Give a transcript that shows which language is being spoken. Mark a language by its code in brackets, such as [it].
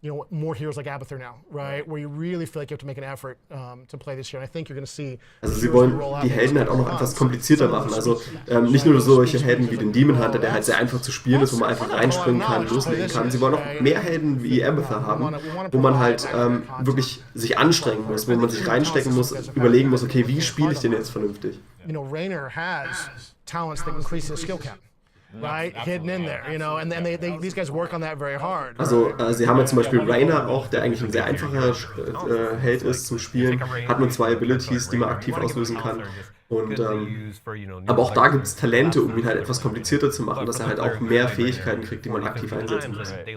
[en] More heroes like Abathur now, right? Where you really feel like you have to make an effort to play this year. And I think you're going to see. [de] Also sie wollen die Helden halt auch noch etwas komplizierter machen. Also nicht nur solche Helden wie den Demon Hunter, der halt sehr einfach zu spielen ist, wo man einfach reinspringen kann, loslegen kann. Sie wollen auch mehr Helden wie Abathur haben, wo man halt wirklich sich anstrengen muss, wo man sich reinstecken muss, überlegen muss, okay, wie spiele ich den jetzt vernünftig? [en] Raynor has talents that increase his skill cap. Right, hidden in there, and these guys work on that very hard. [de] Also sie haben jetzt zum Beispiel Raynor auch, der eigentlich ein sehr einfacher Held ist zum Spielen, hat nur 2 Abilities, die man aktiv auslösen kann. Und, aber auch da gibt es Talente, um ihn halt etwas komplizierter zu machen, dass er halt auch mehr Fähigkeiten kriegt, die man aktiv einsetzen muss.